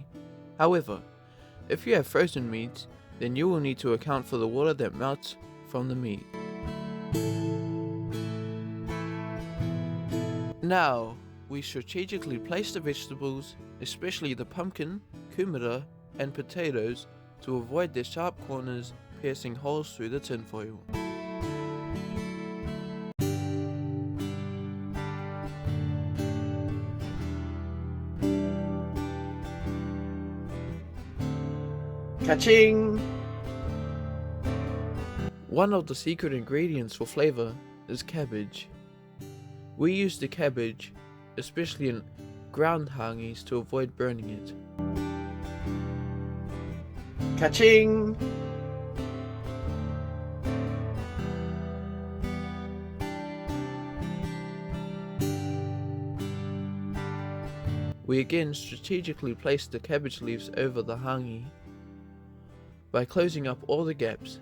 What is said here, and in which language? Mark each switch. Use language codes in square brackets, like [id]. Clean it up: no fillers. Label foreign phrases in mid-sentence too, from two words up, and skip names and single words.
[en] However, if you have frozen meat, then you will need to account for the water that melts from the meat. Now, we strategically place the vegetables, especially the pumpkin, kumara, and potatoes, to avoid their sharp corners piercing holes through the tinfoil. Ka-ching! One of the secret ingredients for flavor is cabbage. We use the cabbage, especially in ground hangis, to avoid burning it. Ka-ching! We again strategically place the cabbage leaves over the hangi by closing up all the gaps.